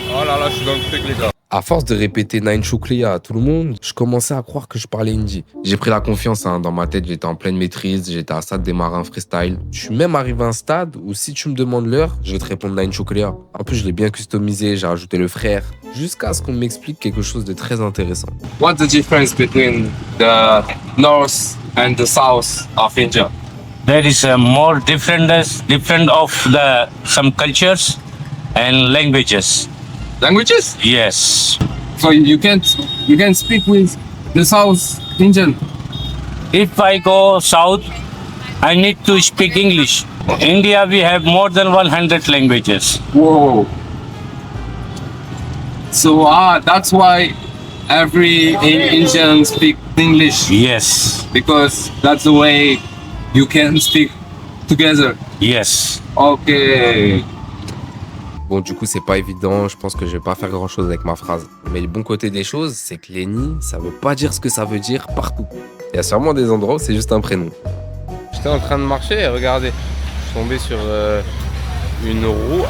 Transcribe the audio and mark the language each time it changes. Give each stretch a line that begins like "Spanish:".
French: Oh là là, je suis dans le truc les gars. À force de répéter
Hindi: Nine Shukriya
French: à tout le monde, je commençais à croire que je parlais hindi. J'ai pris la confiance, hein. Dans ma tête, j'étais en pleine maîtrise, j'étais à ça de démarrer un freestyle. Je suis même arrivé à un stade où si tu me demandes l'heure, je vais te répondre
Hindi: Nine Shukriya.
French: En plus, je l'ai bien customisé, j'ai rajouté le frère, jusqu'à ce qu'on m'explique quelque chose de très intéressant.
English: What's the difference between the north and the south of India? There is a more different of the some cultures and languages. Languages? Yes. So you can speak with the South Indian. If I go south, I need to speak English. India, we have more than 100 languages. Whoa. So that's why every Indian speak English. Yes. Because that's the way you can speak together. Yes. Ok.
French: Bon, du coup, c'est pas évident. Je pense que je vais pas faire grand chose avec ma phrase. Mais le bon côté des choses, c'est que Lenny, ça veut pas dire ce que ça veut dire partout. Il y a sûrement des endroits où c'est juste un prénom. J'étais en train de marcher et regardez, je suis tombé sur une roue.